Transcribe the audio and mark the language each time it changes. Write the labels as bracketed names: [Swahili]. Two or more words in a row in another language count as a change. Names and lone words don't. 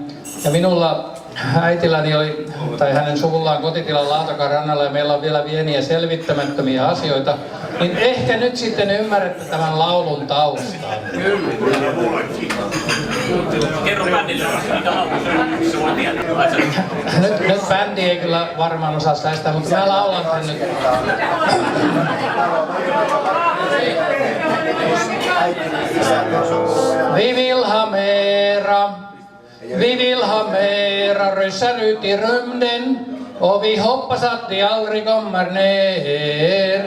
[Finnish] Ja minulla äitilläni oli, tai hänen suvullaan kotitilan Laatokan rannalla ja meillä on vielä pieniä selvittämättömiä asioita, niin ehkä nyt sitten ymmärrätte tämän laulun taustaa. Kerro bändille, mikä laulu se voi tietää. Nyt bändi ei kyllä varmaan osaa sitä, mutta mä laulan sen nyt. [Swedish] Vi vill ha mera. Vi vill ha mera ryssar ut i rymden och vi hoppas att de aldrig kommer ner.